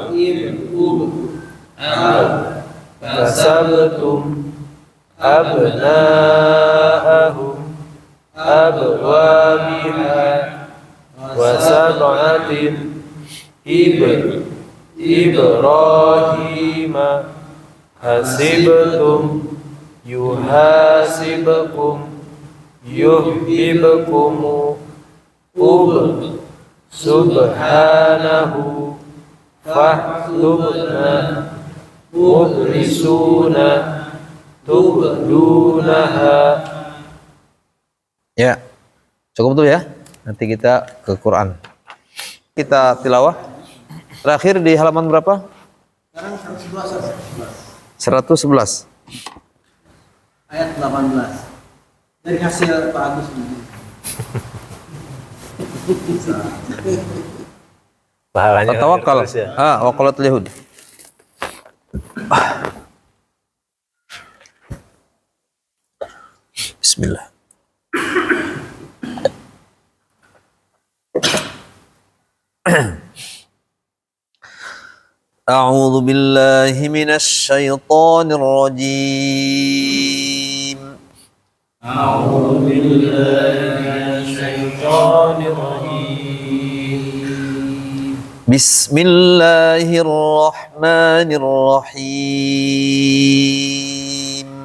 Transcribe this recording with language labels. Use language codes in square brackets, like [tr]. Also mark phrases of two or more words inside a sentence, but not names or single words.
[ar] Kasabtum. أبناءهم. أبوابها. وسبعة. إبراهيم. حسبتم. يحاسبكم. يحببكم. أب. سبحانه فاكتبنا مخلصون تبدونها. [id] Ya, cukup dulu ya. Nanti kita ke Quran. Kita tilawah. Terakhir di halaman berapa? Sekarang 111. 111. Ayat 18. Dari hasil Pak Agus ini. Pahalanya Tawakkal. terus ya. [ar] وقالت اليهود. بسم الله. أعوذ بالله من الشيطان الرجيم بسم الله الرحمن الرحيم